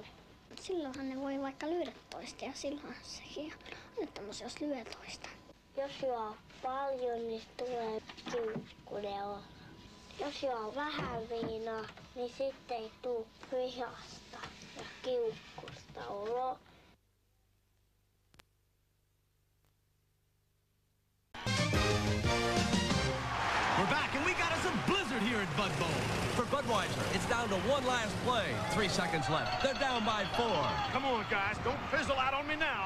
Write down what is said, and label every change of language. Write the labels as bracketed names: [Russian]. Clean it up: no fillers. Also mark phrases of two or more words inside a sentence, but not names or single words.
[Finnish] Silloinhan ne voi vaikka lyödä toista ja silloin sekin on onnettomuus, jos lyö toista. Jos juo paljon, niin tulee kiukkunen olo. Jos juo vähän viinaa, niin sitten ei tule vihasta ja kiukkusta olo. [English] We're back, and we got us a blizzard here at Bud Bowl. For Budweiser, it's down to one last play. 3 seconds left. They're down by 4. Come on, guys. Don't fizzle out on me now.